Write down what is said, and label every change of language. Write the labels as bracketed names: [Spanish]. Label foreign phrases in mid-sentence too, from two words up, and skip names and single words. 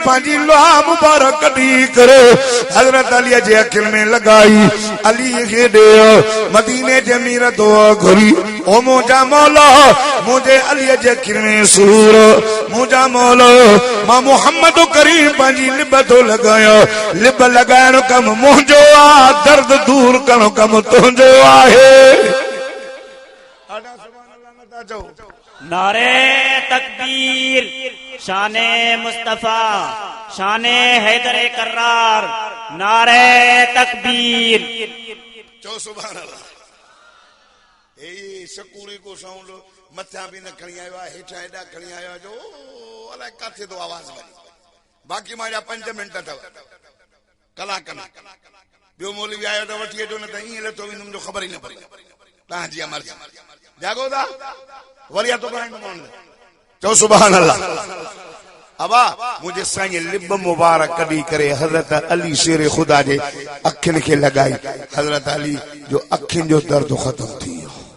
[Sindhi] पंहिंजी लोहा मुबारक कढी करे हज़रत अलीअ जे अखियुनि में लगाई अली खे ॾे मदीने जे अमीर दुआ घुरी ओ मुंहिंजा मौला मुंहिंजे अलीअ जे अखियुनि में सूर मुंहिंजा मौला मां मोहम्मद करीम पंहिंजी लिब थो लॻायां लिब लॻाइण कमु मुंहिंजो आहे दर्द दूर करणो कमु तुंहिंजो आहे [Urdu] نعرۂ تکبیر شانِ مصطفیٰ شانِ حیدرِ کرار نعرۂ تکبیر [Sindhi] चो [Arabic] سبحان الله [Sindhi] ए सकूरी को साउंड मथा भी न खणी आयो आहे हेठा एडा खणी आयो जो अलाए काथे तो आवाज वई बाकी माजा 5 मिनट अथव कलाक बियो मौलवी आयो त वठी अचो न त ईअं लथो वेंदो मुंहिंजो ख़बर ई न पई तव्हांजी मर्ज़ी जागो था वरी तो चो [Arabic] سبحان الله [Sindhi] अबा मुझे साईं लिब मुबारक कढी करे हजरत अली शेर खुदा जे अखियुनि खे लगाई हजरत अली जो अखियुनि जो दर्द खत्म थी वियो